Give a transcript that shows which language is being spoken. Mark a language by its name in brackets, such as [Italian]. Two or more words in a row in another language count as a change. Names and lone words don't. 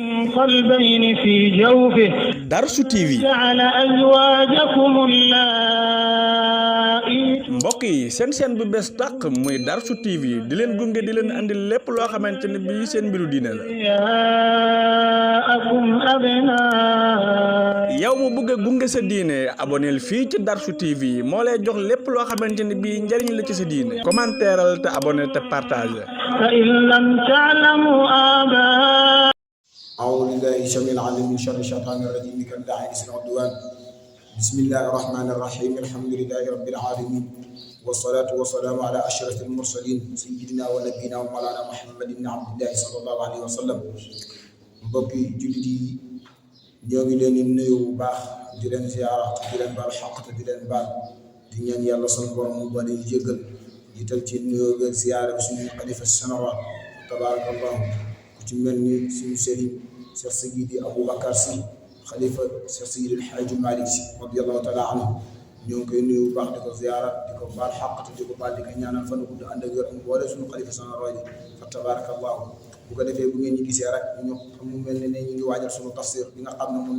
[Arabic] القلبين في جوفه [Wolof] Darsu TV [Arabic] جعل أزواجكم اللائي [Wolof] mbokk yi seen chaîne bu bees tàq muy Darsu TV di leen gunge di leen andi lépp loo xamante ne bii seen mbiru diine la. [Arabic] أبناءكم أبناء [Wolof] yow mu bëgg a gunge sa diine aboneel fii ci Darsu TV moo lay jox lépp loo xamante ne bii njëriñ la ci sa diine commentéeral te abonné te partagé. [Arabic] فإن لم تعلموا آباء أعوذ بالله السميع العليم من شر الشيطان الرجيم كالداعي العدوان بسم الله الرحمن الرحيم الحمد لله رب العالمين والصلاة والسلام على أشرف المرسلين سيدنا ونبينا ومولانا محمد بن عبد الله صلى الله عليه وسلم [Wolof] mbokki jullit yi ñoo ngi leen di nuyu bu baax di leen ziyaara di leen baal xaq te di leen baal di ñaan yàlla sunu borom mu bari jéggal jiital ci nuyoo beeg ziyaara bi suñu xalifa général tabarakallah ku ci mel ni suñu sëriñ Cheikh Seydi Aboubacar Sy xalifa Cheikh Seydi El Hadji Malick Sy [Arabic] رضي الله تعالى عنه [Wolof] ñoo ngi koy nuyu bu baax di ko ziyaara di ko baal xaq te di ko baal di ko ñaanal fan gudd ànd ak wér am boole suñu xalifa général yi fa tabarakallah bu ko defee bu ngeen ñu gisee rek ñu mu mel ne ñu ngi waajal suñu tafsir bi nga xam ne moom la